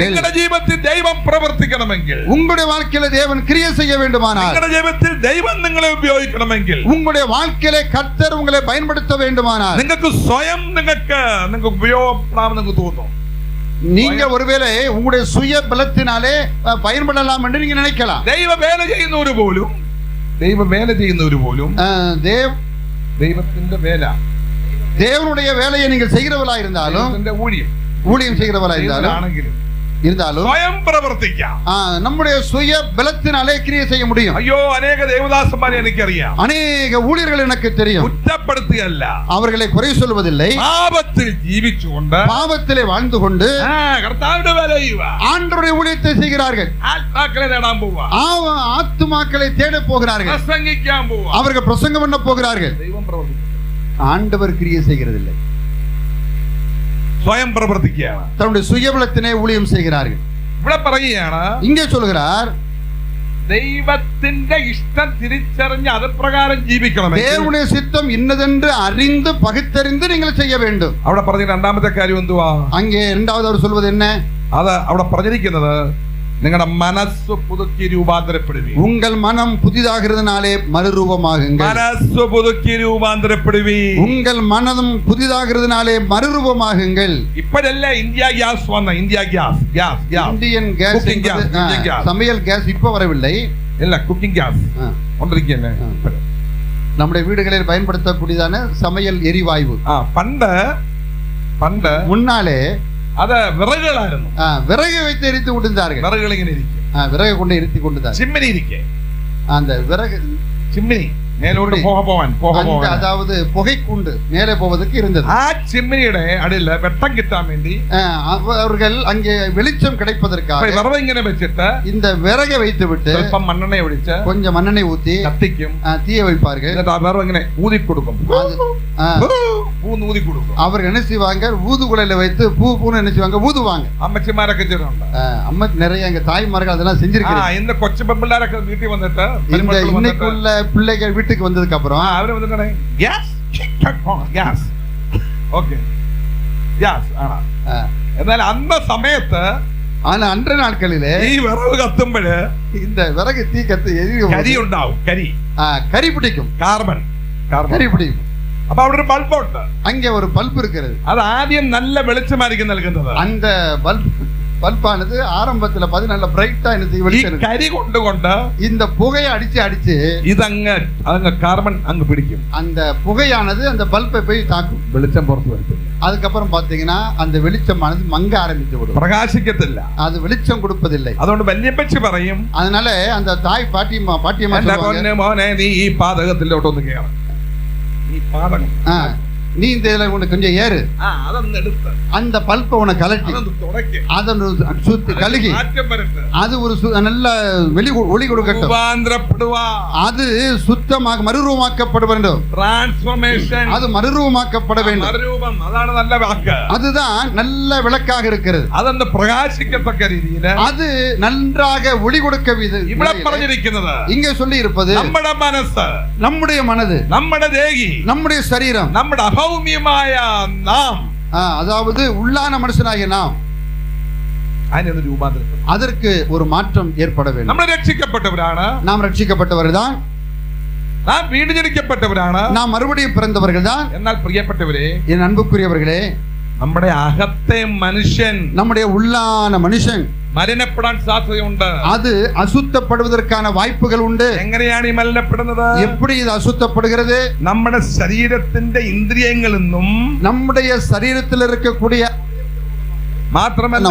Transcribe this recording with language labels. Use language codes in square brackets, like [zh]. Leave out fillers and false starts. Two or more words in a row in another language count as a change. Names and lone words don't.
[ml] നിങ്ങളുടെ ജീവിതത്തിൽ ദൈവം പ്രവർത്തിക്കണമെങ്കിൽ, [ta] உங்களுடைய வாழ்க்கையில தேவன் கிரியை செய்ய வேண்டுமானால், [ml] നിങ്ങളുടെ ജീവിതത്തിൽ ദൈവം നിങ്ങളെ ഉപയോഗിക്കണമെങ്കിൽ, [ta] உங்களுடைய வாழ்க்கையில கர்த்தர் உங்களை பயன்படுத்த வேண்டுமானால், [ml] നിങ്ങൾക്ക് സ്വയം നിങ്ങൾക്ക് ഉപയോഗപ്പെടാമെന്ന് നിങ്ങൾക്ക് തോന്നും. [ta] நீங்க ஒருவேளை உங்களுடைய சுய பலத்தினாலே பயன்படலாம் என்று நீங்க நினைக்கலாம். [ml] ദൈവ വേല ചെയ്യുന്നവര് പോലും ദൈവത്തിന്റെ വേല, [ta] தேவனுடைய வேலையை நீங்கள் செய்கிறவளா இருந்தாலும், ஊழியம் செய்கிறவளா இருந்தாலும் [ml] സ്വയം പ്രവർത്തിക്കാം. [ta] நம்முடைய சுய பலத்தினாலே கிரியை செய்ய முடியும். [ml] അയ്യോ, അനേക ദേവദാസന്മാരെ എനിക്കറിയാം. [ta] அநேக ஊழியர்கள் எனக்கு தெரியும். [ml] കുറ്റപ്പെടുത്തുകയല്ല, [ta] அவர்களை குறை சொல்வதில்லை. [ml] പാപത്തിൽ ജീവിച്ചുകൊണ്ട്, [ta] பாவத்திலே வாழ்ந்து கொண்டு [ml] കർത്താവിന്റെ വേല ചെയ്യുക, [ta] ஆண்டவருடைய ஊழியத்தை செய்கிறார்கள். [ml] ആത്മാക്കളെ നേടാൻ പോവുക, [ta] ஆத்துமாக்களை தேட போகிறார்கள், [ml] പ്രസംഗിക്കാൻ പോവുക, [ta] அவர்கள் பிரசங்கம் பண்ண போகிறார்கள். [ml] ദൈവം പ്രവർത്തിക്കും. [ta] ஆண்டவர் கிரியை செய்கிறதில்லை, [ml] സ്വയം പ്രവർത്തിക്കുകയാണ്. [ta] தன்னுடைய சுயபலத்தினை ஊழியம் செய்கிறார்கள். [ml] ഇവിടെ പറയുകയാണ്, [ta] இங்கே சொல்கிறார், [ml] ദൈവത്തിന്റെ ഇഷ്ടം തിരിച്ചറിഞ്ഞ് അതുപ്രകാരം ജീവിക്കണം. [ta] தேவனுடைய சித்தம் இன்னதென்று அறிந்து பகுத்தறிந்து நீங்கள் செய்ய வேண்டும். [ml] അവിടെ പറഞ്ഞ രണ്ടാമത്തെ കാര്യം എന്തുവാ? [ta] அங்கே இரண்டாவது அவர் சொல்வது என்ன? [ml] അത് അവിടെ പറഞ്ഞിരിക്കുന്നത്, നിങ്ങളുടെ മനസ്സ് പുതുക്കി രൂപാന്തരപ്പെടുവീൻ. [ta] உங்கள் மனம் புதிதாகிறதுனாலே மறுரூபமாகுங்கள். [ml] മനസ്സ് പുതുക്കി രൂപാന്തരപ്പെടുവീൻ. [ta] உங்கள் மனம் புதிதாகிறதுனாலே மறுரூபமாகுங்கள். [ml] ഇപ്പോഴല്ല ഇന്ത്യ ഗ്യാസ് വന്ന, ഇന്ത്യ ഗ്യാസ് [ta] இந்தியன் கேஸ், சமையல் கேஸ் இப்ப வரவில்லை. இல்ல, [en] cooking gas [ta] கொண்டிருக்கேன். நம்முடைய வீடுகளில் பயன்படுத்தக்கூடியதான சமையல் எரிவாயு. [ml] പണ്ട് [ta] முன்னாலே [ml] അത് വിറകുകളായിരുന്നു. [ta] விறகு வைத்து எரித்து கொண்டிருந்தார்கள். [ml] വിറകുകൾ ഇങ്ങനെ ഇരിക്കും, [ta] விறகு கொண்டு எரித்து கொண்டிருந்தார்கள். [ml] ചിമ്മിനി ഇരിക്കേ, [ta] அந்த விறகு சிம்மினி மேலோடு போக அதாவது புகைக்குண்டு மேலே போவதற்கு இருந்தது. [ml] ആ ചിമ്മിനിയുടെ അടിയിൽ വെട്ടം കിട്ടാൻ വേണ്ടി [ta] அவர்கள் அங்கே வெளிச்சம் கிடைப்பதற்காக [ml] വിറക് ഇങ്ങനെ വെച്ചിട്ട് [ta] இந்த விறகை வைத்து விட்டு [ml] സ്വല്പം മണ്ണെണ്ണ ഒഴിച്ച് [ta] கொஞ்சம் மண்ணெண்ணெய் ஊத்தி [ml] കത്തിക്കും, [ta] தீய வைப்பார்கள். [ml] എന്നിട്ട് ആ വിറക് ഇങ്ങനെ ഊതി കൊടുക്കും. [ta] பூ ஊதி கொடுக்கும். அவர்கள் என்ன செய்வாங்க, ஊதுகுலையில வைத்து பூன்னு என்ன செய்வாங்க, ஊதுவாங்க. [ml] അമ്മച്ചിമാരൊക്കെ ചെയ്തിട്ടുണ്ട്. [ta] அம்மா நிறைய எங்க தாய்மார்கள் அதெல்லாம் செஞ்சிருக்காங்க. இந்த கொச்ச பெண்பிள்ளாரൊക്കെ வீட்டுக்கு வந்துட்டு இன்னைக்குள்ள பிள்ளைகள் வீட்டுக்கு வந்ததுக்கு அப்புறம் [ml] അവര് വന്നിട്ടാണ് ഗ്യാസ് ഗ്യാസ് ഓക്കെ ഗ്യാസ് ആണ്. എന്നാൽ അന്ന സമയത്ത് [ta] ஆனா அன்ற நாட்களிலே [ml] ഈ വിറവ് കത്തുമ്പോഴ് [ta] இந்த விறகு தீ கத்து [ml] കരി ഉണ്ടാവും. [ta] கரி பிடிக்கும், [ml] കാർബൺ [ta] கரி பிடிக்கும். [ml] അപ്പൊ അവിടെ ഒരു ബൾബുണ്ട്. [ta] அங்கே ஒரு பல்ப் இருக்கிறது. [ml] അത് ആദ്യം നല്ല വെളിച്ചമായിരിക്കും നൽകുന്നത്. [ta] அந்த பல்பானது ஆரம்பத்துல பாதி நல்ல பிரைட்டா [ml] ഈ കരി കൊണ്ടുകൊണ്ട് [ta] இந்த புகையை அடிச்சு [ml] ഇതങ്ങ് കാർബൺ അങ്ങ് പിടിക്കും. [ta] அந்த புகையானது அந்த பல்பை போய் தாக்கும், [ml] വെളിച്ചം പുറത്തു വരത്തില്ല. [ta] அதுக்கப்புறம் பாத்தீங்கன்னா அந்த வெளிச்சமானது மங்க ஆரம்பித்து விடும், [ml] പ്രകാശിക്കത്തില്ല, [ta] அது வெளிச்சம் കൊടുப்பதில்லை. [ml] അതുകൊണ്ട് വല്യപ്പച്ചി പറയും, [ta] அதனால அந்த தாய் பாட்டியம்மா [ml] മോനെ നീ ഈ പാതകത്തിലോട്ടൊന്ന് കേറ്, ഈ പാതകം [ta] நீ இந்த இதுல உனக்கு கொஞ்சம் ஏறு, அந்த பல்பை உனக்கு கலட்டி அதை சுத்தி கழுகி அது ஒரு நல்ல ஒளி கொடுக்கட்டும், அது சுத்தமாக மறுரூபமாக்கப்பட வேண்டும், டிரான்ஸ்ஃபர்மேஷன் அது மறுரூபமாக்கப்பட வேண்டும். மறுரூபம் அതാണ് நல்ல வாக்கு, அதுதான் நல்ல விளக்காக இருக்கிறது. அது அந்த பிரகாசிக்கத்தக்க ரீதியில அது நன்றாக ஒளி கொடுக்க [ml] ഇവിടെ പറഞ്ഞിരിക്കുന്നത്, [ta] இங்கே சொல்லி இருப்பது [ml] നമ്മുടെ മനസ്സ്, [ta] நம்முடைய மனது, [ml] നമ്മുടെ ദേഹി, [ta] நம்முடைய சரீரம், [ml] നമ്മുടെ അഭൗമ്യമായ നാം, [ta] அதாவது உள்ளான மனுஷனாகிய நாம், [ml] അതിനൊരു രൂപാന്തരം, [ta] அதற்கு ஒரு மாற்றம் ஏற்பட வேண்டும். [ml] നമ്മൾ രക്ഷിക്കപ്പെട്ടവരാണ്, [ta] நாம் രക്ഷിക്കപ്പെട്ടவர்தான், [ml] നാം വീണ്ടുജനിക്കപ്പെട്ടവരാണ്, [ta] நாம் மறுபடியும் பிறந்தவர்கள் தான். [ml] എന്നാൽ പ്രിയപ്പെട്ടവരെ, [ta] என் அன்புக்குரியவர்களே, [ml] നമ്മുടെ അകത്തെ മനുഷ്യൻ, [ta] நம்முடைய உள்ளான மனுஷன் [ml] മലിനപ്പെടാൻ സാധ്യതയുണ്ട്, [ta] அது அசுத்தப்படுவதற்கான வாய்ப்புகள் உண்டு. [ml] എങ്ങനെയാണ് ഈ മലിനപ്പെടുന്നത്? [ta] எப்படி இது அசுத்தப்படுகிறது? [ml] നമ്മുടെ ശരീരത്തിന്റെ ഇന്ദ്രിയങ്ങളിൽ നിന്നും, [ta] நம்முடைய சரீரத்தில் இருக்கக்கூடிய [ml] മാത്രമല്ല